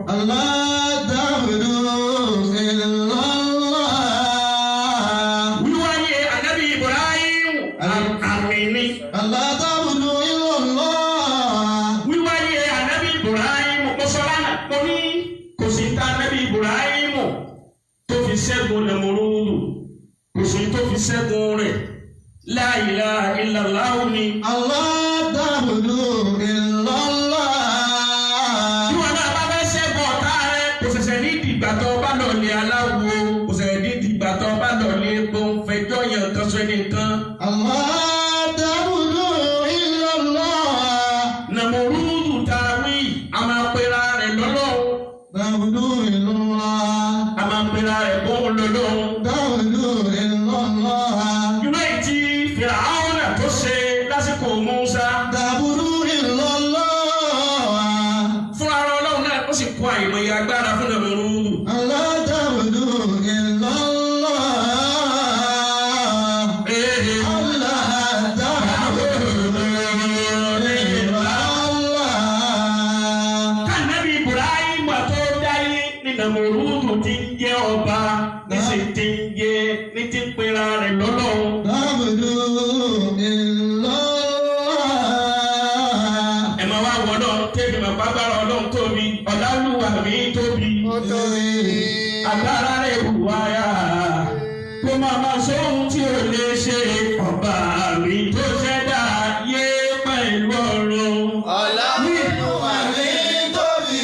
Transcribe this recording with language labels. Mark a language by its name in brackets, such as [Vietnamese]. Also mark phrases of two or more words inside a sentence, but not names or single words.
[Arabic] الله تعبدوا إلا الله. [Yoruba] Wíwáyé Ànábì Ibrahim àmìní. [Arabic] الله تعبدوا إلا الله. [Yoruba] Wíwáyé Ànábì Ibrahim mọ́sálánà mo ní kò sí ta Ànábì Ibrahim tó fi ṣẹ́gun Nàmúrúdù kò sí tó fi ṣẹ́gun rẹ̀ [Arabic] لا إله إلا الله [Yoruba] ni. [Arabic] الله تعبدوا إلا الله. [Yoruba] Ìwọ náà bá fẹ́ ṣẹ́gun ọ̀tá rẹ̀ kò ṣẹ̀ṣẹ̀ ní ìdìgbà tó bá lọ lé aláwo kò ṣẹ̀ṣẹ̀ ní ìdìgbà tó bá lọ lé epo fẹjọ́ yẹn kan sọ ẹnìkan. [Arabic] الله تعبدوا إلا الله. [Yoruba] Nàmúrúdù tàwí a máa pera rẹ̀ lọ́lọ́wọ́. [Arabic] تعبدوا إلا الله. [Yoruba] máa ń pera rẹ̀ bóun lọ́lọ́run. [Arabic] تعبدوا إلا الله [Yoruba] irú èyí tí Fìràhánà tó ṣe lásìkò Mùsá. [Arabic] تعبدوا إلا الله [Yoruba] fún ara ọlọ́run náà ó sì kó àìmọye agbára fún Nàmúrúdù. [Arabic] ألا تعبدوا إلا الله ألا تعبدوا إلا الله. [Yoruba] Kànábì Ibrahim tó dáyé ní Nàmúrúdù ti ń jẹ́ ọba níṣẹ́ ti ń jẹ́ ní ti ń pera rẹ̀ lọ́lọ́run. تعبدوا إلا الله ẹ máa wá wọ náà kéèmì máa gbàgbára ọlọ́run tóbi ọ̀làlúwà mi tóbi. agbára rẹ̀ wùwáyà kó máa máa sóhun tí ò lè ṣe ọba mi tó ṣẹ̀dá yé pẹ̀lú ọ̀run. Olúwa mi tóbi,